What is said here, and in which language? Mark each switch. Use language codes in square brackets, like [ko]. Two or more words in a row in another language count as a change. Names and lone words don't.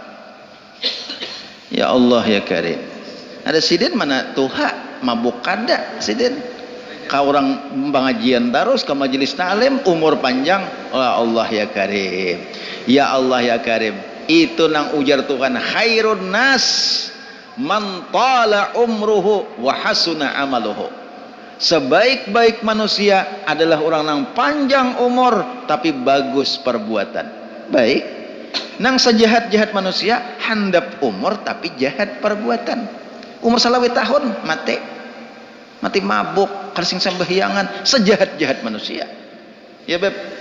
[ar] يا الله يا كريم. [bjn] Ada siden mana tuha mabuk kada siden ka orang pengajian terus ke majelis taklim umur panjang. [ar] Oh الله يا كريم، يا الله يا كريم, [bjn] itu nang ujar Tuhan [ar] خير الناس من طال عمره وحسن عمله. [bjn] Sebaik-baik manusia adalah orang nang panjang umur tapi bagus perbuatan. Baik nang sejahat-jahat manusia handap umur tapi jahat perbuatan. Umur salawi tahun mati mabuk karsing sembahyangan, sejahat-jahat manusia ya beb.